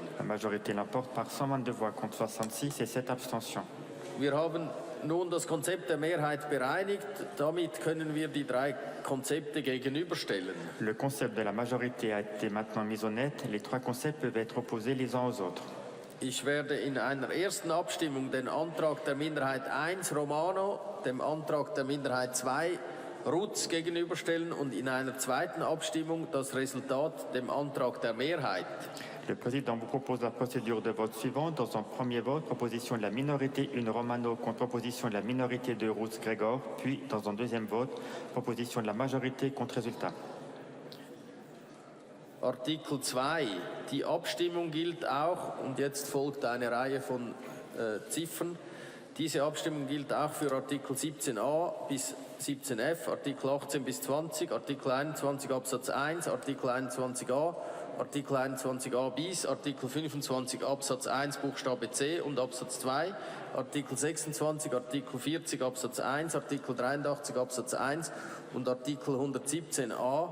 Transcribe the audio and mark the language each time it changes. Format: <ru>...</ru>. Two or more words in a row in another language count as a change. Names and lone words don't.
<fr>La majorité l'emporte par 122 voix contre 66 et 7 abstentions.</fr> <de>Wir haben nun das Konzept der Mehrheit bereinigt. Damit können wir die 3 Konzepte gegenüberstellen.</de> <fr>Le concept de la majorité a été maintenant mis au net. Les 3 concepts peuvent être opposés les uns aux autres.</fr> <de>Ich werde in einer ersten Abstimmung den Antrag der Minderheit 1 Romano, dem Antrag der Minderheit 2 Rutz gegenüberstellen und in einer zweiten Abstimmung das Resultat dem Antrag der Mehrheit.</de> <fr>Le président vous propose la procédure de vote suivante. Dans un premier vote, proposition de la minorité 1 Romano contre proposition de la minorité 2 Rutz-Gregor, puis dans un deuxième vote, proposition de la majorité contre résultat.</fr> <de>Artikel 2. Die Abstimmung gilt auch, und jetzt folgt eine Reihe von Ziffern. Diese Abstimmung gilt auch für Artikel 17a bis 17f, Artikel 18 bis 20, Artikel 21 Absatz 1, Artikel 21a, Artikel 21a bis, Artikel 25 Absatz 1 Buchstabe c und Absatz 2, Artikel 26, Artikel 40 Absatz 1, Artikel 83 Absatz 1 und Artikel 117a.</de>